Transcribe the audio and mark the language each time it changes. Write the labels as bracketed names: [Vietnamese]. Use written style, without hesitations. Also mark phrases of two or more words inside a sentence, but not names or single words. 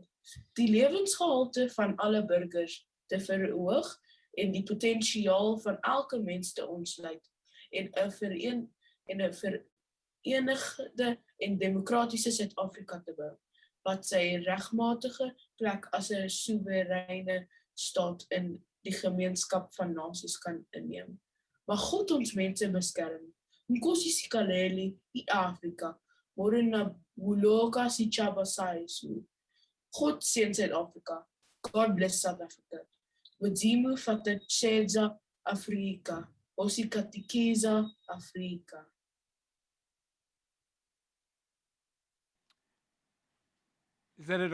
[Afrikaans] Die lewensgehalte van alle burgers te verhoog en die potensiaal van elke mens te ontsluit en 'n verenigde en demokratiese Suid-Afrika te bou, wat sy regmatige plek as 'n soewereine staat in die gemeenskap van nasies kan inneem. Mag God ons mense beskerm. [Xhosa] Nkosi sikaleli iAfrika, [Southern Sotho] morena buloka setjhaba sa Yesu. [Afrikaans] God seën Suid-Afrika. [English] God bless South Africa. [Venda] Modimo fatatshedza Afrika. [Tsonga] Hosi katikisa Afrika. [English] Is that it?